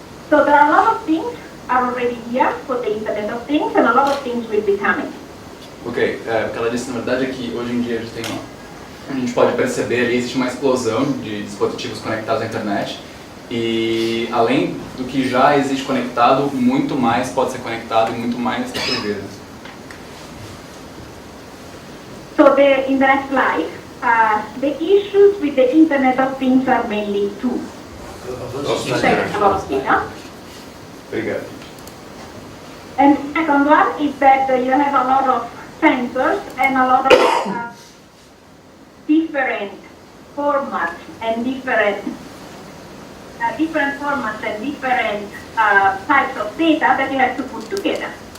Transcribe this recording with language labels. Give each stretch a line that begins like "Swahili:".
English: So there are a lot of things are already here for the Internet of Things, and a lot of things will be coming.
Portuguese: Ok, o que ela disse na verdade é que hoje em dia a gente pode perceber ali existe uma explosão de dispositivos conectados à internet e além do que já existe conectado, muito mais pode ser conectado e muito mais está por vir.
English: So in the next slide, the issues with the Internet of Things are mainly two. Second, a lot of data.
Portuguese: Obrigado.
English: And second one is that you have a lot of sensors and a lot of different formats and different formats and different types of data that you have to put together.